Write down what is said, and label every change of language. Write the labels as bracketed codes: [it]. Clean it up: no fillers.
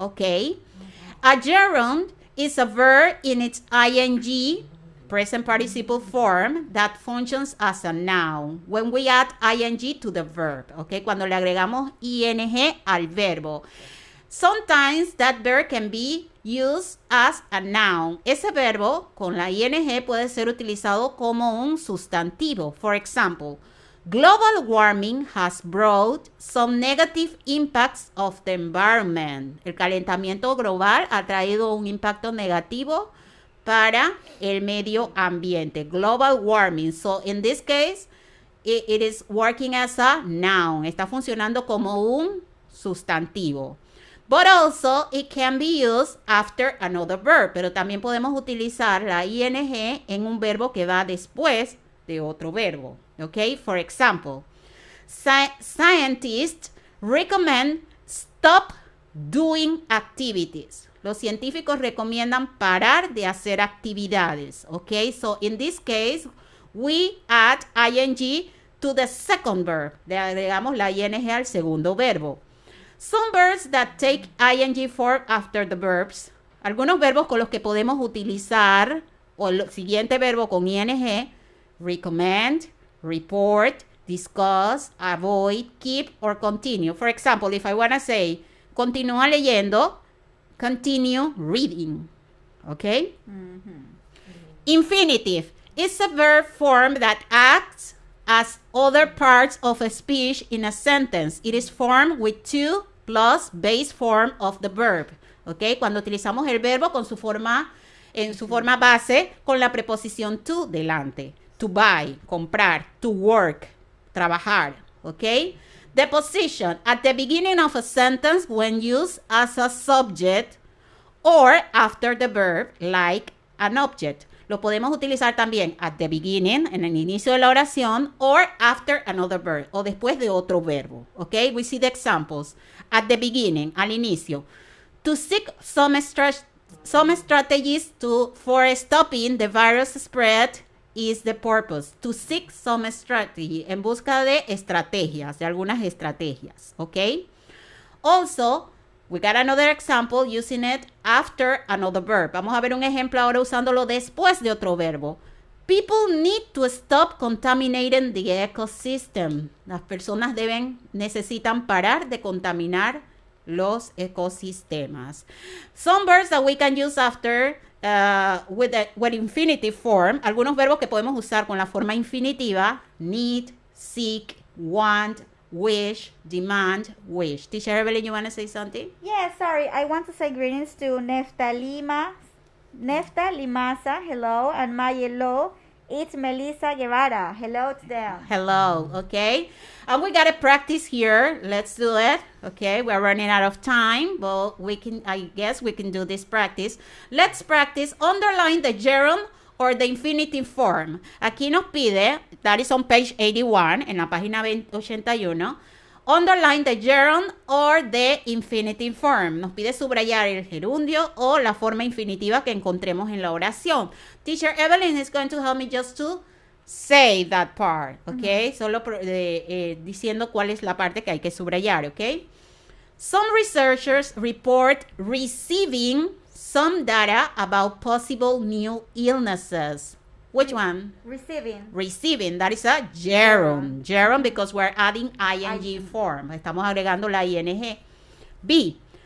[en] Okay, a gerund is a verb in its ing present participle form that functions as a noun when we add ing to the verb. Okay, [es] cuando le agregamos ing al verbo. [en] Sometimes that verb can be used as a noun. [es] Ese verbo con la ing puede ser utilizado como un sustantivo. [en] For example, global warming has brought some negative impacts of the environment. [es] El calentamiento global ha traído un impacto negativo para el medio ambiente. [en] Global warming. So in this case, it is working as a noun. [es] Está funcionando como un sustantivo. [en] But also, it can be used after another verb. [es] Pero también podemos utilizar la ing en un verbo que va después de otro verbo. [en] Okay? For example, scientists recommend stop doing activities. [es] Los científicos recomiendan parar de hacer actividades. [en] Okay? So, in this case, we add ing to the second verb. [es] Le agregamos la ing al segundo verbo. [en] Some verbs that take ing form after the verbs. [es] Algunos verbos con los que podemos utilizar o el siguiente verbo con ing. [en] Recommend, report, discuss, avoid, keep, or continue. For example, if I want to say, [es] continúa leyendo, [en] continue reading. Okay? Infinitive is a verb form that acts as other parts of a speech in a sentence. It is formed with to plus base form of the verb. Okay? [es] Cuando utilizamos el verbo con su forma, en su forma base, con la preposición to delante. [en] To buy, comprar. To work, trabajar. Okay? The position at the beginning of a sentence when used as a subject or after the verb, like an object. [es] Lo podemos utilizar también [en] at the beginning, [es] en el inicio de la oración, [en] or after another verb, [es] o después de otro verbo. [en] Okay? We see the examples. At the beginning, [es] al inicio. [en] To seek some strategies for stopping the virus spread is the purpose. To seek some strategy, [es] en busca de estrategias, de algunas estrategias. Okay? [en] Also, we got another example using it after another verb. [es] Vamos a ver un ejemplo ahora usándolo después de otro verbo. [en] People need to stop contaminating the ecosystem. [es] Las personas necesitan parar de contaminar los ecosistemas. [en] Some verbs that we can use after with infinitive form. [es] Algunos verbos que podemos usar con la forma infinitiva. [en] Need, seek, want, wish, demand, wish. Teacher Evelyn, you want to say something? Yeah, sorry. I want to say greetings to Nefta Limasa, hello, and Mayelo. It's Melissa Guevara. Hello to them. Hello, okay. And we got to practice here. Let's do it. Okay, we're running out of time, but I guess we can do this practice. Let's practice. Underline the gerund or the infinitive form. [es] Aquí nos pide, [en] that is on page 81, [es] en la página 81, [en] underline the gerund or the infinitive form. [es] Nos pide subrayar el gerundio o la forma infinitiva que encontremos en la oración. [en] Teacher Evelyn is going to help me just to say that part, okay? [es] Solo diciendo cuál es la parte que hay que subrayar, okay? [en] Some researchers report receiving some data about possible new illnesses. Which one? Receiving. That is a gerund. Gerund because we're adding ing form. [es] Estamos agregando la ing. [en] B.